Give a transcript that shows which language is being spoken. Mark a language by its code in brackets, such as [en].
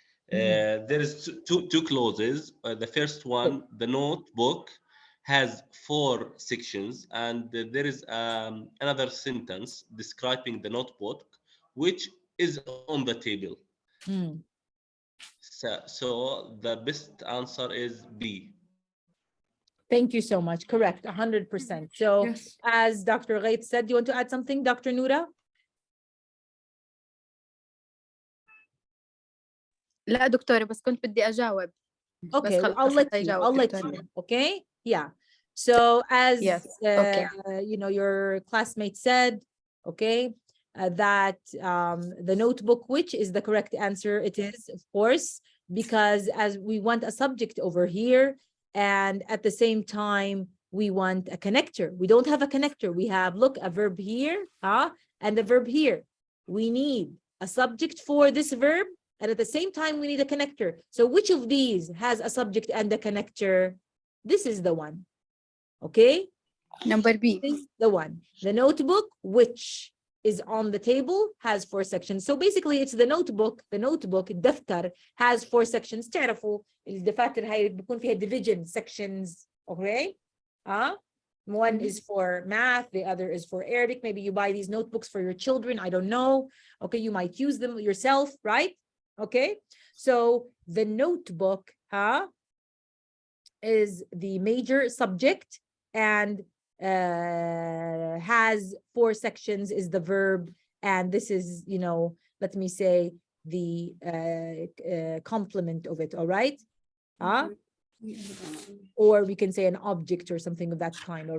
[en] There is two clauses. The first one, the notebook, has 4 sections, and there is another sentence describing the notebook, which is on the table. So the best answer is B. Thank you so much. Correct, 100%. So Yes. as Dr. Ghaith said, do you want to add something, Dr. Noura? [ar] لا دكتورة بس كنت بدي أجاوب. [en] Okay, [ar] بس [en] I'll let [ar] حتى [en] you. [ar] يجاوب [en] I'll let [ar] دكتورة. [en] you. Okay, yeah. So as Yes. Okay. your classmate said, okay, that the notebook, which is the correct answer, it is, of course, because as we want a subject over here, and at the same time we want a connector. We don't have a connector. We have, look, a verb here, and a verb here. We need a subject for this verb, and at the same time we need a connector. So which of these has a subject and a connector? This is the one. Okay, Number B. this is the one. The notebook, which is on the table, has 4 sections. So basically it's the notebook, الدفتر, has 4 sections. [ar] تعرفوا الدفاتر هاي بيكون فيها division sections. [en] Okay, one is for math, the other is for Arabic. Maybe you buy these notebooks for your children, I don't know. Okay, you might use them yourself, right? Okay, so the notebook is the major subject, and has 4 sections, is the verb, and this is, let me say, the complement of it. All right, or we can say an object or something of that kind.